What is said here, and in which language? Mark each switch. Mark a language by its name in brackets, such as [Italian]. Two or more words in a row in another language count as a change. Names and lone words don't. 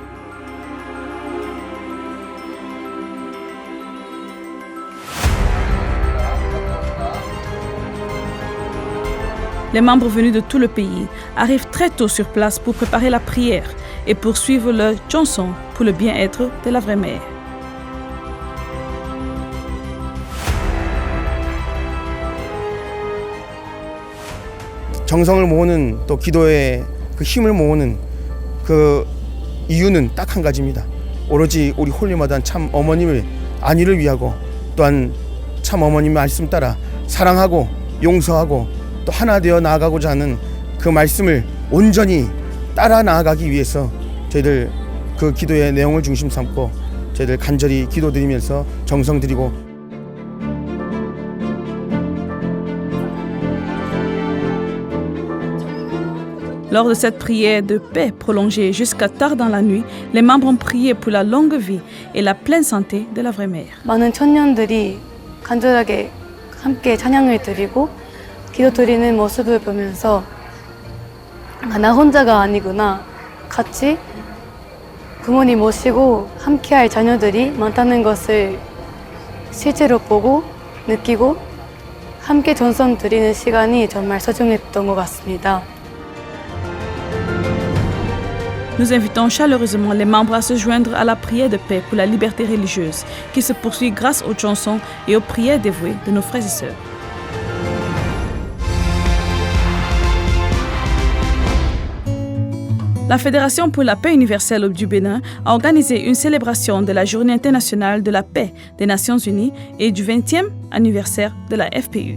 [French] Les membres venus de tout le pays arrivent très tôt sur place pour préparer la prière et poursuivre leur chanson pour le bien-être de la vraie mère. [Korean] 정성을 모으는 또 기도의 그 힘을 모으는 그 이유는 딱 한 가지입니다. 오로지 우리 홀리마다한 참 어머님의 안위를 위하고 또한 참 어머님의 말씀 따라 사랑하고 용서하고 또 하나 되어 나아가고자 하는 그 말씀을 온전히 따라 나아가기 위해서 저희들 그 기도의 내용을 중심 삼고 저희들 간절히 기도드리면서 정성 드리고 [French] Lors de cette prière de paix prolongée jusqu'à tard dans la nuit, les membres ont prié pour la longue vie et la pleine santé de la vraie mère. [Korean] 많은 청년들이 간절하게 함께 찬양을 드리고 기도드리는 모습을 보면서 나 혼자가 아니구나, 같이 부모님 모시고 함께할 자녀들이 많다는 것을 실제로 보고 느끼고 함께 전성 드리는 시간이 정말 소중했던 것 같습니다. [French] Nous invitons chaleureusement les membres à se joindre à la prière de paix pour la liberté religieuse qui se poursuit grâce aux chansons et aux prières dévouées de nos frères et sœurs. La Fédération pour la paix universelle du Bénin a organisé une célébration de la Journée internationale de la paix des Nations unies et du 20e anniversaire de la FPU.